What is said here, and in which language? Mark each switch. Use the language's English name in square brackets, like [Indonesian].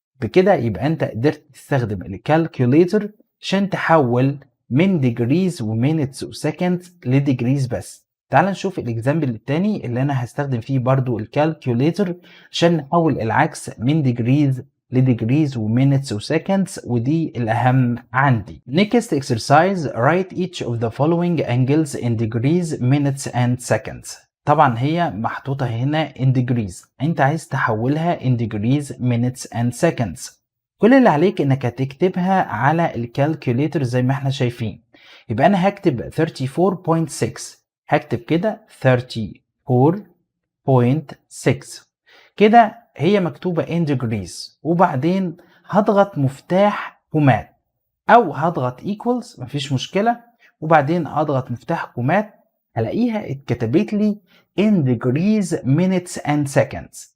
[Arabic] بكده يبقى انت قدرت تستخدم الكالكوليتر عشان تحول من degrees ومينتس وسكندز لديجريز بس. تعال نشوف الاكزامبل التاني اللي انا هستخدم فيه برضو الكالكوليتر عشان نحول العكس من degrees لديجريز ومينتس وسكندز، ودي الأهم عندي. [English] Next exercise write each of the following angles in degrees, minutes and seconds. [Arabic] طبعا هي محطوطة هنا in degrees، انت عايز تحولها [English] in degrees, minutes and seconds. [Arabic] كل اللي عليك انك هتكتبها على الكالكوليتر زي ما احنا شايفين. يبقى انا هكتب 34.6، هكتب كده 34.6 كده هي مكتوبة in degrees، وبعدين هضغط مفتاح كومات او هضغط equals مفيش مشكلة، وبعدين اضغط مفتاح كومات هلاقيها اتكتبت لي [English] in degrees, minutes and seconds.